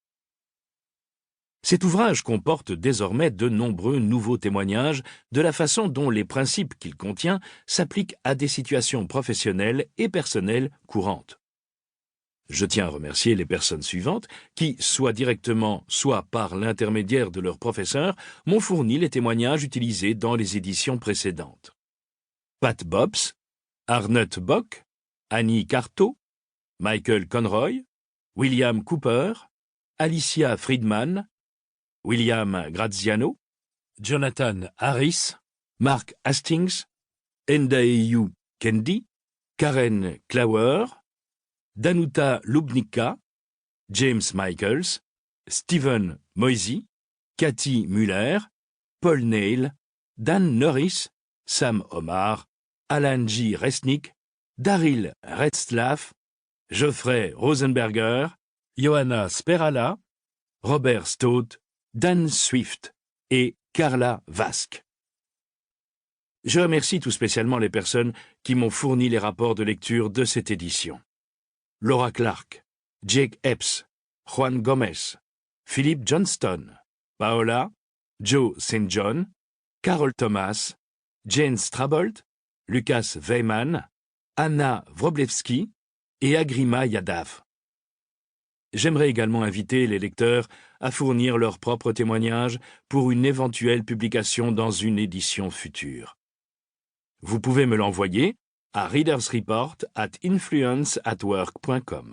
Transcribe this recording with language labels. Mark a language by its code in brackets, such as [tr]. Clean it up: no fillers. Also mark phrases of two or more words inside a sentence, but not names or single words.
[fr] Cet ouvrage comporte désormais de nombreux nouveaux témoignages de la façon dont les principes qu'il contient s'appliquent à des situations professionnelles et personnelles courantes. Je tiens à remercier les personnes suivantes qui, soit directement, soit par l'intermédiaire de leurs professeurs, m'ont fourni les témoignages utilisés dans les éditions précédentes. Pat Bobs, Arnott Bock, Annie Carto, Michael Conroy, William Cooper, Alicia Friedman, William Graziano, Jonathan Harris, Mark Hastings, Ndeyu Kendi, Karen Klauer, Danuta Lubnicka, James Michaels, Stephen Moisey, Cathy Muller, Paul Neil, Dan Norris, Sam Omar, Alan J. Resnick, Daryl Retzlaff, Geoffrey Rosenberger, Johanna Sperala, Robert Stott, Dan Swift et Carla Vask. Je remercie tout spécialement les personnes qui m'ont fourni les rapports de lecture de cette édition. Laura Clark, Jake Epps, Juan Gomez, Philip Johnston, Paola, Joe St. John, Carol Thomas, Jane Strabold, Lucas Weyman, Anna Wroblewski et Agrima Yadav. J'aimerais également inviter les lecteurs à fournir leurs propres témoignages pour une éventuelle publication dans une édition future. Vous pouvez me l'envoyer à readersreport@influenceatwork.com.